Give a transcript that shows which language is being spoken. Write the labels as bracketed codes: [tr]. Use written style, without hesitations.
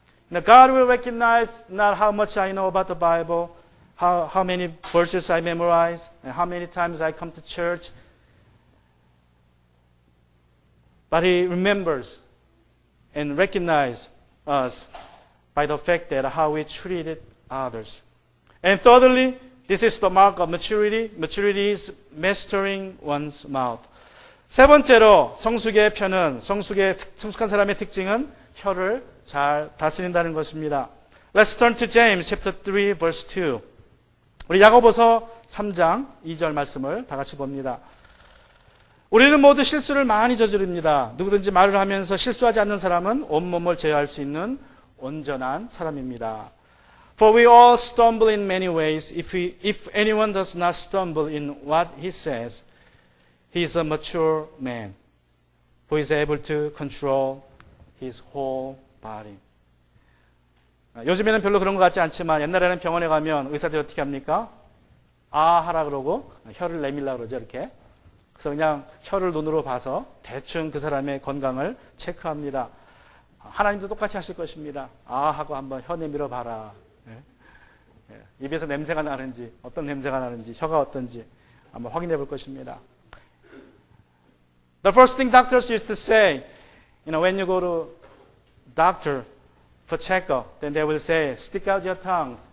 [en] Now, God will recognize not how much I know about the Bible, how many verses I memorize, and how many times I come to church, but He remembers and recognizes us by the fact that how we treated others. And thirdly, this is the mark of maturity. Maturity is mastering one's mouth. [ko] 세 번째로 성숙의 편은, 성숙한 사람의 특징은 혀를 잘 다스린다는 것입니다. [en] Let's turn to James chapter 3 verse 2. [ko] 우리 야고보서 3장 2절 말씀을 다 같이 봅니다. 우리는 모두 실수를 많이 저지릅니다. 누구든지 말을 하면서 실수하지 않는 사람은 온몸을 제어할 수 있는 온전한 사람입니다. [en] For we all stumble in many ways. If anyone does not stumble in what he says, he is a mature man who is able to control his whole body. [ko] 요즘에는 별로 그런 것 같지 않지만 옛날에는 병원에 가면 의사들이 어떻게 합니까? 아 하라 그러고 혀를 내밀라 그러죠, 이렇게. 그래서 그냥 혀를 눈으로 봐서 대충 그 사람의 건강을 체크합니다. 하나님도 똑같이 하실 것입니다. 아 하고 한번 혀 내밀어 봐라. 입에서 냄새가 나는지, 어떤 냄새가 나는지, 혀가 어떤지 한번 확인해 볼 것입니다. [en] The first thing doctors used to say, when you go to doctor for checkup, then they will say, stick out your tongue.